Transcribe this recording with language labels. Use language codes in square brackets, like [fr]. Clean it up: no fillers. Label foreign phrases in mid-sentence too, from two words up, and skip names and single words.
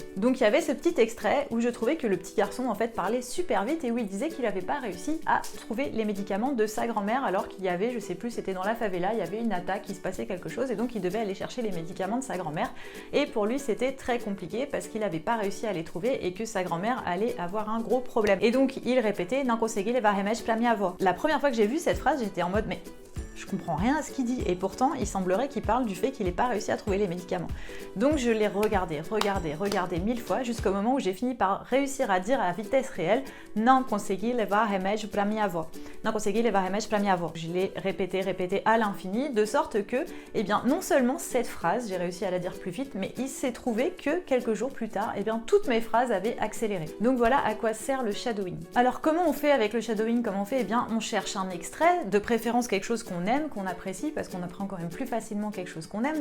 [fr] Donc il y avait ce petit extrait où je trouvais que le petit garçon en fait parlait super vite et où il disait qu'il n'avait pas réussi à trouver les médicaments de sa grand-mère alors qu'il y avait, je sais plus, c'était dans la favela, il y avait une attaque, il se passait quelque chose et donc il devait aller chercher les médicaments de sa grand-mère et pour lui c'était très compliqué parce qu'il n'avait pas réussi à les trouver et que sa grand-mère allait avoir un gros problème. Et donc il répétait [pt] "Não consegui levar remédio pra minha avó". [fr] La première fois que j'ai vu cette phrase, j'étais en mode mais je comprends rien à ce qu'il dit et pourtant il semblerait qu'il parle du fait qu'il n'ait pas réussi à trouver les médicaments. Donc je l'ai regardé 1000 fois jusqu'au moment où j'ai fini par réussir à dire à vitesse réelle [pt] "Não consegui levar remédio pra minha avó". Não consegui levar remédio pra minha avó. [fr] Je l'ai répété à l'infini de sorte que, eh bien, non seulement cette phrase, j'ai réussi à la dire plus vite, mais il s'est trouvé que quelques jours plus tard, eh bien, toutes mes phrases avaient accéléré. Donc voilà à quoi sert le shadowing. Alors comment on fait avec le shadowing? Comment on fait? Eh bien, on cherche un extrait, de préférence quelque chose qu'on aime, qu'on apprécie, parce qu'on apprend quand même plus facilement quelque chose qu'on aime.